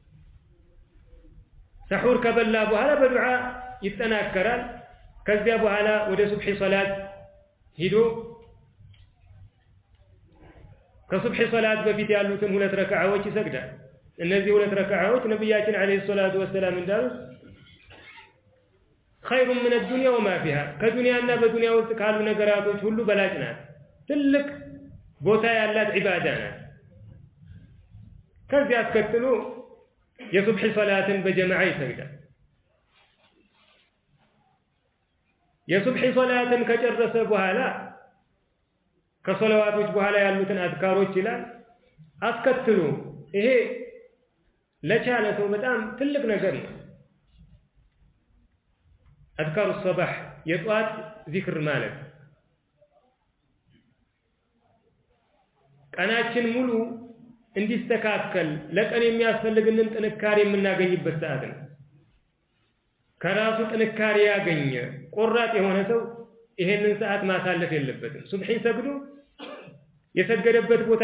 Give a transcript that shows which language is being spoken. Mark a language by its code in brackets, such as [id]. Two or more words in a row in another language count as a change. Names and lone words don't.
[am] ሰሑር ከበላ በኋላ በዱዓ ይጠናከራል። ከዚያ በኋላ ወደ ሱብሒ ሶላት ሂዶ ከሱብሒ ሶላት በፊት ያሉትን 2 ረካዓዎች ይሰግዳል። እነዚህ 2 ረካዓዎች ነብያችን [ar] عليه الصلاة والسلام [am] እንዳሉት [ar] خير من الدنيا وما فيها [am] ከዱንያና በዱንያ ውስጥ ካሉ ነገራቶች ሁሉ በላጭ ናት። ትልቅ ቦታ ያላት ዒባዳ ናት። ከዚያ አስከትሎ የሱብሒ ሶላትን በጀማዓ ይሰግዳል። የሱብሒ ሶላትን ከጨረሰ በኋላ ከሶላዋቶች በኋላ ያሉትን አዝካሮች ይላል። አስከትሎ ይሄ ለቻለ ሰው በጣም ትልቅ ነገር ነው። [ar] أذكار الصباح يطوات ذكر مالك [am] ቀናችን ሙሉ እንዲስተካከል ለቀን የሚያስፈልግንን ጥንካሬ የምናገኝበት ሰዓት ነው። ከራሱ ጥንካሬ ያገኘ ቆራጥ የሆነ ሰው ይሄንን ሰዓት ማሳለፍ የለበትም። ሱብሂን ሰግዶ የሰገደበት ቦታ